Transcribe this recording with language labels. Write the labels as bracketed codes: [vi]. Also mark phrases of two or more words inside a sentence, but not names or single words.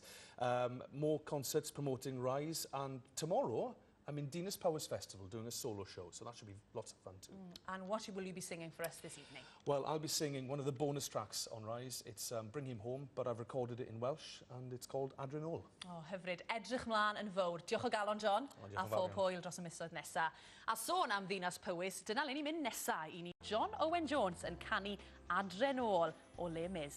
[en] More concerts promoting Rise, and tomorrow I'm in Dinas Powers Festival doing a solo show, so that should be lots of fun too. And what will you be singing for us this evening? Well, I'll be singing one of the bonus tracks on Rise. It's Bring Him Home, but I've recorded it in Welsh, and it's called Adre Nôl. [cy] Oh, hyfryd. Edrych mlaen yn fawr. Diolch o galon, John. A phob hwyl dros y misoedd nesa. A sôn am Ddinas Powys, dyna le ni'n mynd nesa I ni John Owen Jones yn canu Adre Nôl o Les Mis.